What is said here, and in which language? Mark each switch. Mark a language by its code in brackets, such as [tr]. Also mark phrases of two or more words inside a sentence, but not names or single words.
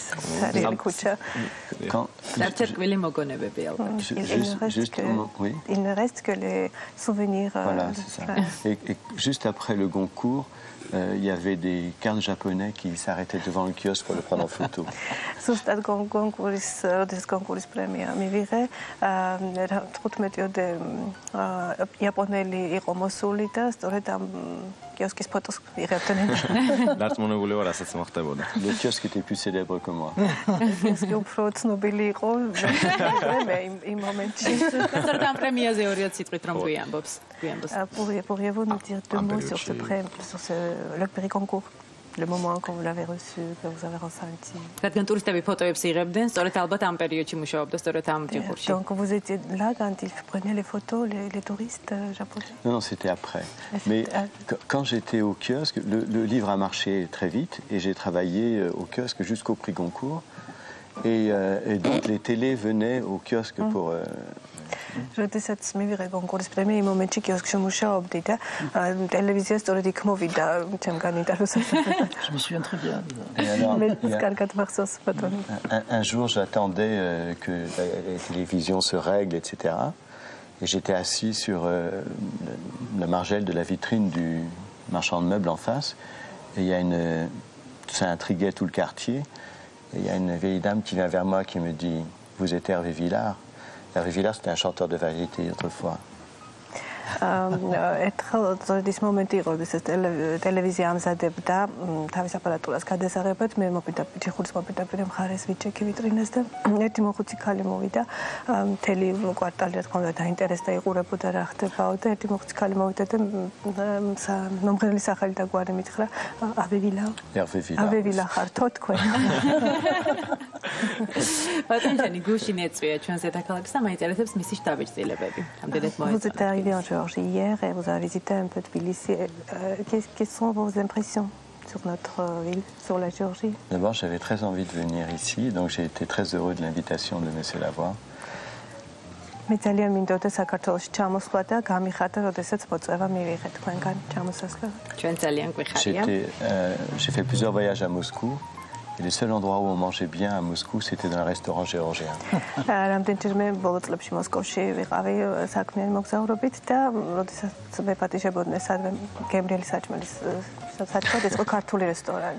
[ka] არის ქუჩა. საერთოდ მოგონებები ალბათ. [fr] Il ne reste que les souvenirs. Voilà, c'est ça. Et juste après le Goncourt, il y avait des cartes japonais qui s'arrêtaient devant le kiosque pour le prendre en photo. [ka] Ზუსტად კონკურსის პრემია მივიღე. 15-ოდე იაპონელი იყო მოსული და სწორედ ამ კიოსკის ფოტოს იღებდნენ. დარწმუნებული ვარ, რასაც მოხდებოდა. [fr] Le kiosque était plus célèbre que moi. [ka] კიოსკი უფრო ცნობილი იყო იმ მომენტში. სწორედ ამ პრემიაზე ორიოთ სიტყვით რომ გვიამბობს. [fr] Pourriez-vous nous dire deux mots sur ce prix, sur le prix concours, le moment quand vous l'avez reçu, que vous avez ressenti? [ka] რადგან ტურისტები ფოტოებს იღებდნენ, სწორედ ალბათ ამ პერიოდში მუშაობდა, სწორედ ამ ჯგუფში. [fr] Donc vous étiez là quand ils prenaient les photos, les touristes japonais? Non, c'était après. Mais quand j'étais au kiosque, le livre a marché très vite et j'ai travaillé au kiosque jusqu'au prix Goncourt. Et donc les télés venaient au kiosque pour... [ka] როდესაც მივიღე კონკურსის პრემია, იმ მომენტში კიოსკში მუშაობდი და ტელევიზია სწორედ იქ მოვიდა ჩემგან ინტერვიუს. [fr] Je me souviens très bien. Un jour, j'attendais que la télévision se règle, etc. Et j'étais assis sur la margelle de la vitrine du marchand de meubles en face. Et il y a ça intriguait tout le quartier. Et il y a une vieille dame qui vient vers moi qui me dit « Vous êtes Hervé Villard ?» Hervé Villard, c'était un chanteur de variété autrefois. [ka] ერთხელ ის მომენტი იყო, როდესაც ტელევიზია ამზადებდა თავის აპარატურას გადასაღებად, მე მოპირდა ჩეხურის მოპირდაპირე მხარეს ვიჩექი ვიტრინას და ერთი მოხუცი ქალი მოვიდა, მთელი კვარტალი რა თქმა უნდა დაინტერესდა, იყურებოდა რა ხდებაო და ერთი მოხუცი ქალი მოვიდა და მომღერლის სახელი და გვარი მითხრა, Hervé Villard. Hervé Villard ხართო თქვენ. ბატონჯანი გუშინ ეწვია ჩვენს დედაქალაქს და მაინტერესებს მისი შტაბ-ბიძილებები. ამდენად მოეწონა. [fr] Hier et vous avez visité un peu Tbilissi. Quelles sont vos impressions sur notre ville, sur la Géorgie? D'abord, j'avais très envie de venir ici, donc j'ai été très heureux de l'invitation de Monsieur Lavoie. [ka] მე ძალიან მინდოდა საქართველოში ჩამოსვლა და გამიხარდა, როდესაც მოწვევა მივიღე თქვენგან ჩამოსასვლელად. ჩვენ ძალიან გვიხარია. [fr] J'ai fait plusieurs voyages à Moscou. Et le seul endroit où on mangeait bien à Moscou, c'était dans un restaurant géorgien. [ka] რამდენჯერმე ბოლო წლებში მოსკოვში ვიყავი საქმიანი მოგზაურობით და როდესაც მე პატიჟებოდნენ სადღე გემრიელი საჭმელის საჭმელი იყო ქართული რესტორანი.